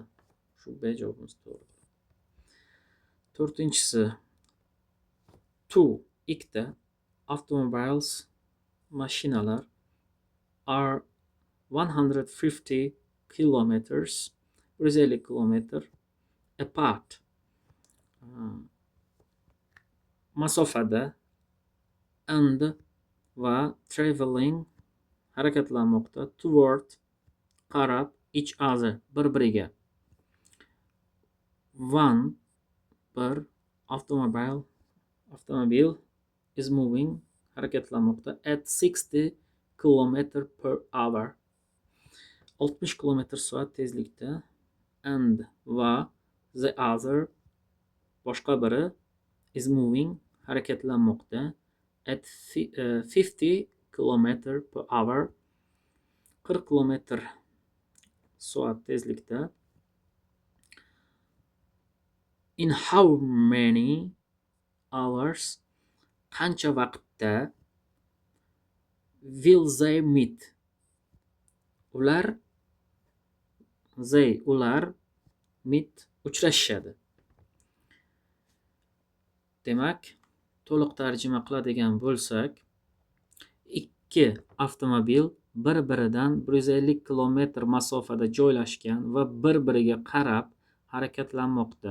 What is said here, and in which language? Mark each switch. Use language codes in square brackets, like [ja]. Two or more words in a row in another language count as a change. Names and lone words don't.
[uz] Shu B javobimiz to'g'ri. To'rtinchisi ikkita automobiles mashinalar are 150 kilometers 150 kilometr apart masofada and va traveling harakatlanmoqda toward qarab [en] each other [uz] bir-biriga one bir avtomobil [en] is moving [uz] harakatlanmoqda [en] at 60 km/h [uz] 60 km/soat tezlikda and va [en] the other [uz] boshqa biri [en] is moving [uz] harakatlanmoqda [en] at 50 km/h [uz] 40 km/soat tezlikda [en] in how many hours [uz] qancha vaqtda [en] will they meet [uz] ular meet uchrashishadi. Demak, to'liq tarjima qiladigan bo'lsak, ikki avtomobil bir-biridan 150 kilometr masofada joylashgan va bir-biriga qarab harakatlanmoqda.